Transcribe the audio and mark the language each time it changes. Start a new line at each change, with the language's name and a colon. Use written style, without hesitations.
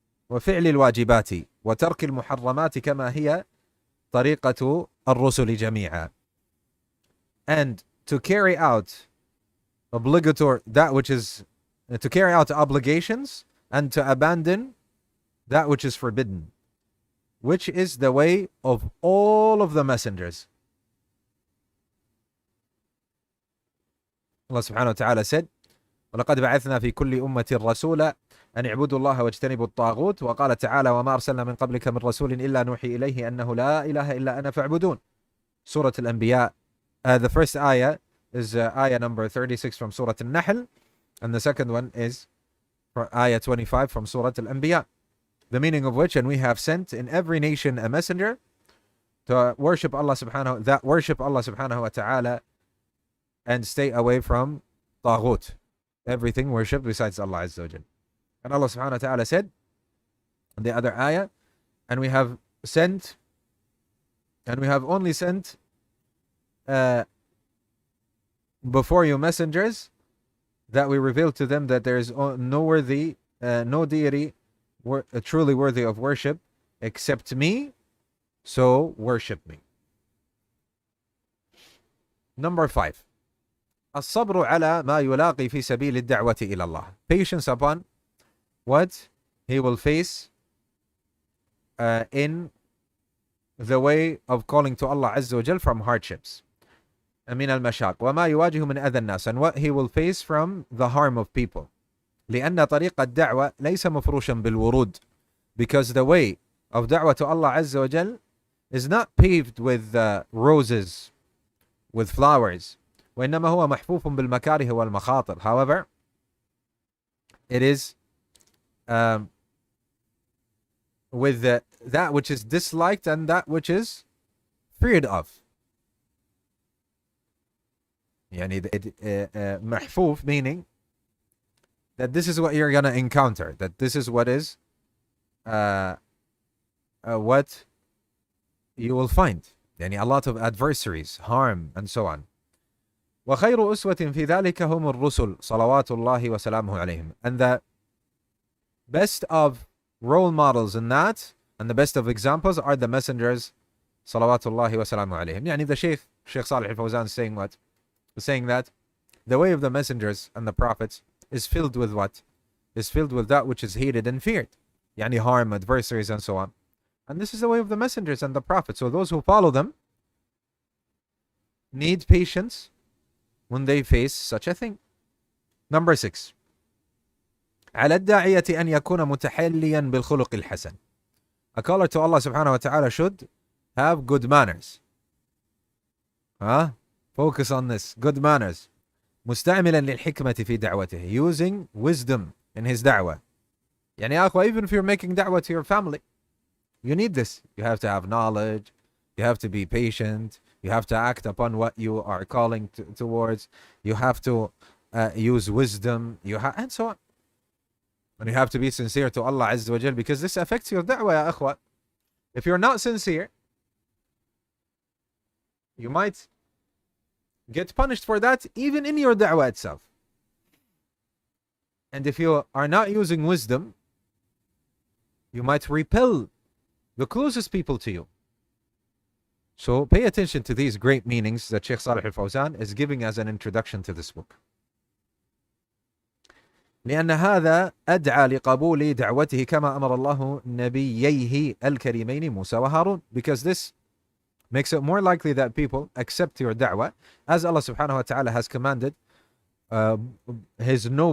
Arabic: وفعل الواجبات وترك المحرمات كما هي طريقة الرسل جميعا.
English: And to carry out to carry out obligations and to abandon that which is forbidden, which is the way of all of the messengers. Allah subhanahu wa ta'ala said,
Arabic: وَلَقَدْ بَعَثْنَا فِي كُلِّ أُمَّةٍ رَسُولًا أن اعبدوا الله واجتنبوا الطاغوت وقال تعالى وما أرسلنا من قبلك من رسول إلا نوحي إليه أنه لا إله إلا أنا فاعبدون.
English: Surah Al-Anbiya. The first ayah is ayah number 36 from Surah Al-Nahl, and the second one is ayah 25 from Surah Al-Anbiya. The meaning of which, and we have sent in every nation a messenger to worship Allah subhanahu wa ta'ala and stay away from taghut, everything worshipped besides Allah Azza wa Jal. And Allah subhanahu wa ta'ala said in the other ayah, and we have only sent before you messengers that we revealed to them that there is no deity truly worthy of worship except me, so worship me. Number 5,
Arabic: الصبر على ما يلاقي في سبيل الدعوة إلى الله.
English: Patience upon what he will face in the way of calling to Allah Azza wa Jal from hardships.
Arabic: من المشاق وما يواجه من أذى الناس,
English: and what he will face from the harm of people.
Arabic: لأن طريق الدعوة ليس مفروشا بالورود,
English: because the way of da'wah to Allah Azza wa Jal is not paved with roses, with flowers.
Arabic: وإنما هو محفوف بالمكاره والمخاطر.
English: However, it is with that which is disliked and that which is feared of.
Arabic: يعني محفوف
English: meaning that this is what you're going to encounter, that this is what is what you will find.
Arabic: يعني
English: a lot of adversaries, harm, and so on.
Arabic: وخير أسوة في ذلك هم الرسل صلوات الله وسلامه عليهم.
English: And the best of role models in that, and the best of examples, are the messengers
Arabic: صلوات الله وسلامه عليهم. يعني
English: the Sheikh Salih al-Fawzan saying that the way of the messengers and the prophets is filled with what? Is filled with that which is hated and feared.
Arabic: يعني
English: harm, adversaries, and so on. And this is the way of the messengers and the prophets. So those who follow them need patience when they face such a thing. Number 6,
Arabic: على الداعية أن يكون متحليا بالخلق الحسن.
English: A caller to Allah subhanahu wa ta'ala should have good manners. Focus on this. Good manners.
Arabic: مستعملا للحكمة في دعوته.
English: Using wisdom in his da'wah.
Arabic: يعني يا أخوة,
English: even if you're making da'wah to your family, you need this. You have to have knowledge. You have to be patient. You have to act upon what you are calling towards. You have to use wisdom. And so on. And you have to be sincere to Allah Azza wa Jal, because this affects your da'wah, ya akhwa. If you're not sincere, you might get punished for that even in your da'wah itself. And if you are not using wisdom, you might repel the closest people to you. So pay attention to these great meanings that Shaykh Salih al-Fawzan is giving as an introduction to this book.
Arabic: لأن هذا أدعى لقبول دعوته كما أمر الله نبييه الكريمين موسى وهارون.
English: Because this makes it more likely that people accept your da'wah, as Allah subhanahu wa ta'ala has commanded his